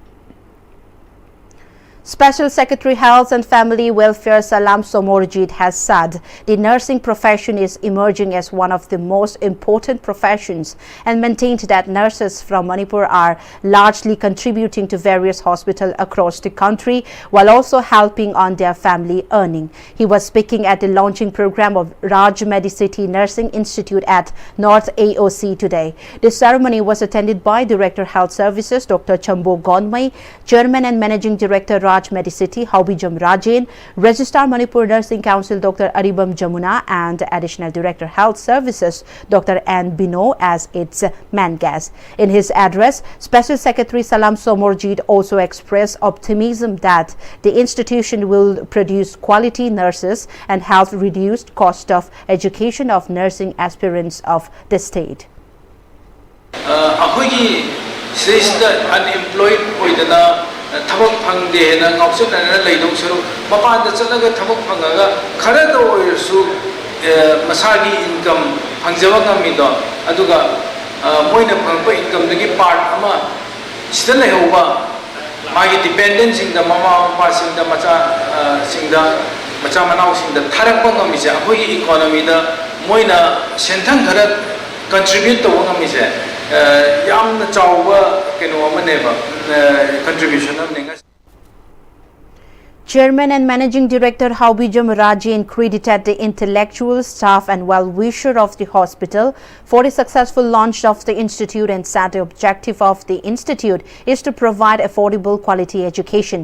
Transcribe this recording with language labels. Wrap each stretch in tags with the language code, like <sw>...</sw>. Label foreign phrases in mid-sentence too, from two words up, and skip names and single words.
<en>Special Secretary Health and Family Welfare Salam Somorjit has said the nursing profession is emerging as one of the most important professions and maintained that nurses from Manipur are largely contributing to various hospitals across the country while also helping on their family earning. He was speaking at the launching program of Raj Medicity Nursing Institute at North AOC today. The ceremony was attended by Director Health Services Dr. Chambo Gonmai, Chairman and Managing Director Raj Medicity Haubijam Rajan, Registrar Manipur Nursing Council Dr. Aribam Jamuna and Additional Director Health Services Dr. Ann Bino as its main guest. In his address, Special Secretary Salam Somorjit also expressed optimism that the institution will produce quality nurses and help reduce cost of education of nursing aspirants of the state.</en> <mni>Unemployed tabak pangde na ngausen na leidong suru mapan da chalaga tabak pangaga khara do oirsu masagi income pangjawa ngami do aduga moina phangpa income dagi part ama sida lehoba magi dependent singda mama papa singda macha singda macha manau singda tharakpa ngami je akoi economy da moina senthang khara</mni> <en>contribute to</en> <mni>ngami je yamna chawba keno amaneba contribution amnenga.</mni> <en>Chairman and Managing Director Haubijam Rajan credited the intellectual staff and well-wisher of the hospital for the successful launch of the institute and said the objective of the institute is to provide affordable quality education.</en>